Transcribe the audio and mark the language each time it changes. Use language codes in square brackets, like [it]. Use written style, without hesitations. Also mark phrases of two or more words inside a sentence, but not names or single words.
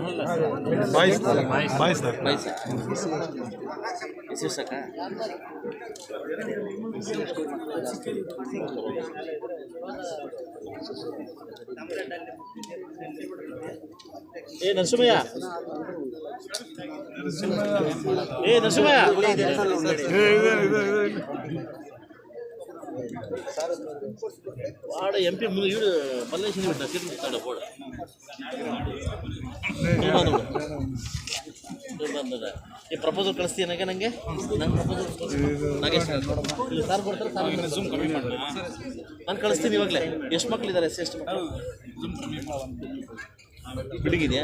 [kn] ಬಾಯ್ಸ್ ಎಷ್ಟು ಸಾಕಾ? [te] ನರಸಿಂಹಯ್ಯ, ನರಸಿಂಹಯ್ಯ వాడు ఎంపీ ముందు ఈడు మల్లేశ్వరి బిడ్డ తిరుగుతాడు పోడ [kn] ಈ ಪ್ರಪೋಸಲ್ ಕಳಿಸ್ತೀನಾಗ ನನಗೆ ನಾಗೇಶ್ ಇಲ್ಲಿ ಸಾರ್ ಕೊಡ್ತಾರೆ, ನಾನು ಕಳಿಸ್ತೀನಿ ಇವಾಗಲೇ. ಎಷ್ಟು ಮಕ್ಕಳಿದ್ದಾರೆ? ಎಷ್ಟು ಮಕ್ಕಳು ಬಿಲ್ಡಿಂಗ್ ಇದೆಯಾ?